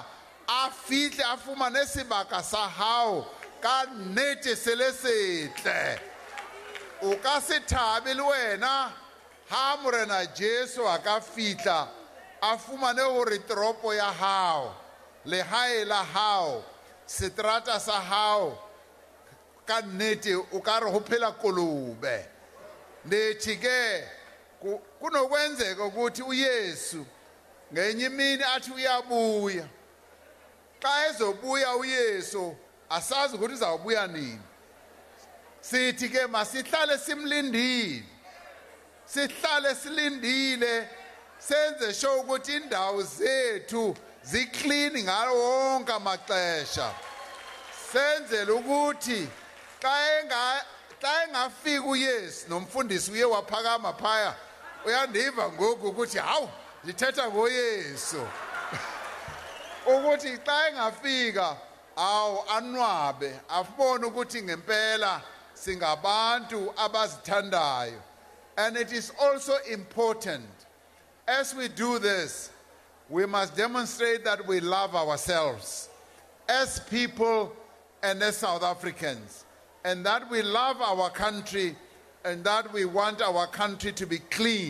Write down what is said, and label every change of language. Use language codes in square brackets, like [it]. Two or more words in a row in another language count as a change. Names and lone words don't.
[st] a fumane sebaka sa hao ka nnete se le setle o ka se thabe le wena ha morena Jesu a ka fihla a fumane hore toropo ya hao le hae la hao seterata sa hao ka nnete o ka re ho phela kolobe nethi ke [xh] kunokwenzeka ukuthi uYesu ngenye imini athi uyabuya xa ezobuya uYesu asazi ukuthi uzawubuya nini sithi ke masihlale silindile senze sure ukuthi indawo zethu ziclean ngawo wonke amaxesha senzele ukuthi xa engafika uYesu nomfundisi uye waphakama phaya uyandiva ngoku ukuthi hawu lithetha ngoYesu ukuthi xa engafika awu anwabe afubone ukuthi ngempela singabantu abazithandayo. [en] And it is also important as we do this, we must demonstrate that we love ourselves as people and as South Africans, and that we love our country and that we want our country to be clean.